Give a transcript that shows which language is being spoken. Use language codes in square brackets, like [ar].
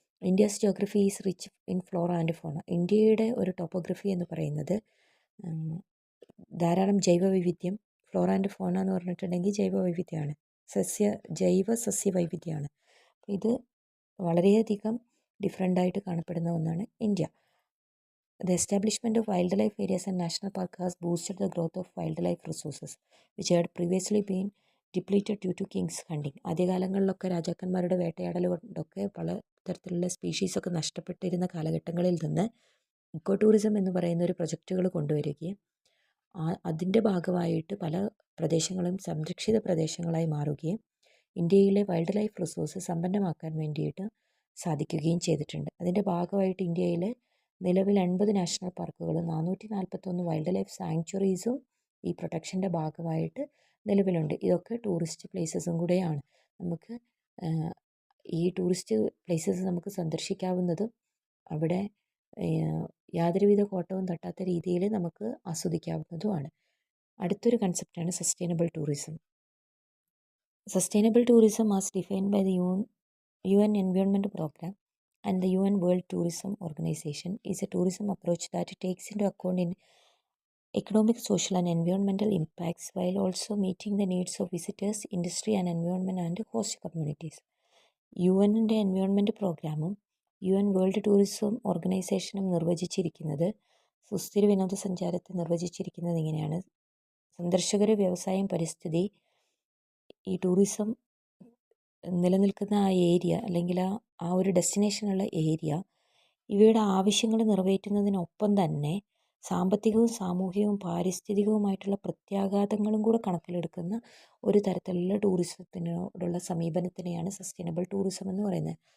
[en] India's geography is rich in flora and fauna. [ml] ഇന്ത്യയുടെ ഒരു ടോപ്പോഗ്രഫി എന്ന് പറയുന്നത് ധാരാളം ജൈവവൈവിധ്യം, ഫ്ലോറ ആൻഡ് ഫോണ എന്ന് പറഞ്ഞിട്ടുണ്ടെങ്കിൽ ജൈവവൈവിധ്യമാണ്, ജൈവ സസ്യ വൈവിധ്യമാണ്. ഇത് വളരെയധികം ഡിഫറെൻ്റായിട്ട് കാണപ്പെടുന്ന ഒന്നാണ് India. [en] The establishment of wildlife areas and national parks has boosted the growth of wildlife resources, which had previously been depleted due to king's hunting. [ml] ആദ്യകാലങ്ങളിലൊക്കെ രാജാക്കന്മാരുടെ വേട്ടയാടൽ കൊണ്ടൊക്കെ പല തരത്തിലുള്ള സ്പീഷീസൊക്കെ നഷ്ടപ്പെട്ടിരുന്ന കാലഘട്ടങ്ങളിൽ നിന്ന് ഇക്കോ ടൂറിസം എന്ന് പറയുന്ന ഒരു പ്രൊജക്റ്റുകൾ കൊണ്ടുവരികയും അതിൻ്റെ ഭാഗമായിട്ട് പല പ്രദേശങ്ങളും സംരക്ഷിത പ്രദേശങ്ങളായി മാറുകയും ഇന്ത്യയിലെ വൈൽഡ് ലൈഫ് റിസോഴ്സ് സമ്പന്നമാക്കാൻ വേണ്ടിയിട്ട് സാധിക്കുകയും ചെയ്തിട്ടുണ്ട്. അതിൻ്റെ ഭാഗമായിട്ട് ഇന്ത്യയിലെ നിലവിൽ 80 നാഷണൽ പാർക്കുകളും 441 വൈൽഡ് ലൈഫ് സാങ്ച്വറീസും ഈ പ്രൊട്ടക്ഷൻ്റെ ഭാഗമായിട്ട് നിലവിലുണ്ട്. ഇതൊക്കെ ടൂറിസ്റ്റ് പ്ലേസസും കൂടെയാണ്. നമുക്ക് ഈ ടൂറിസ്റ്റ് പ്ലേസസ് നമുക്ക് സന്ദർശിക്കാവുന്നതും അവിടെ യാതൊരുവിധ കോട്ടവും തട്ടാത്ത രീതിയിൽ നമുക്ക് ആസ്വദിക്കാവുന്നതുമാണ്. അടുത്തൊരു കൺസെപ്റ്റാണ് sustainable tourism. [en] Sustainable tourism as defined by the UN Environment Programme and the UN World Tourism Organization is a tourism approach that takes into account in economic, social and environmental impacts while also meeting the needs of visitors, industry and environment and host communities. [ml] UN-ൻ്റെ environment പ്രോഗ്രാമും UN world tourism ഓർഗനൈസേഷനും നിർവചിച്ചിരിക്കുന്നത് സുസ്ഥിര വിനോദസഞ്ചാരത്തെ നിർവചിച്ചിരിക്കുന്നത് ഇങ്ങനെയാണ്. സന്ദർശകർ, വ്യവസായം, പരിസ്ഥിതി, ഈ ടൂറിസം നിലനിൽക്കുന്ന ആ ഏരിയ അല്ലെങ്കിൽ ആ ഒരു ഡെസ്റ്റിനേഷനുള്ള ഏരിയ, ഇവയുടെ ആവശ്യങ്ങൾ നിറവേറ്റുന്നതിനൊപ്പം തന്നെ സാമ്പത്തികവും സാമൂഹികവും പാരിസ്ഥിതികവുമായിട്ടുള്ള പ്രത്യാഘാതങ്ങളും കൂടെ കണക്കിലെടുക്കുന്ന ഒരു തരത്തിലുള്ള ടൂറിസത്തിനോടുള്ള സമീപനത്തിനെയാണ് സസ്റ്റൈനബിൾ ടൂറിസം എന്ന് പറയുന്നത്.